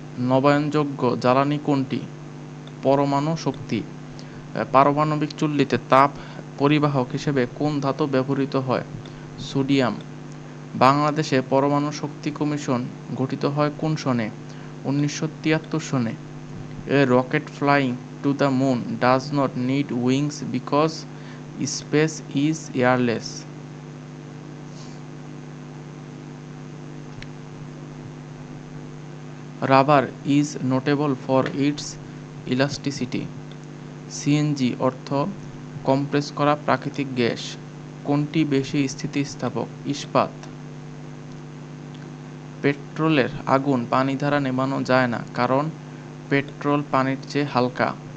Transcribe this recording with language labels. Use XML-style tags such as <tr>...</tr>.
<bn>নবায়নযোগ্য জ্বালানি কোনটি? পরমাণু শক্তি। পারমাণবিক চুল্লিতে তাপ পরিবাহক হিসেবে কোন ধাতু ব্যবহৃত হয়? সোডিয়াম। বাংলাদেশে পরমাণু শক্তি কমিশন গঠিত হয় কোন সনে? 1973 সনে।</bn> <en>A rocket flying to the moon does not need wings because space is airless. Rubber is notable for its elasticity.</en> <bn>CNG অর্থ কম্প্রেস করা প্রাকৃতিক গ্যাস। কোনটি বেশি স্থিতিস্থাপক? ইস্পাত। পেট্রোলের আগুন পানি দ্বারা নেভানো যায় না, কারণ পেট্রোল পানির চেয়ে হালকা।</bn>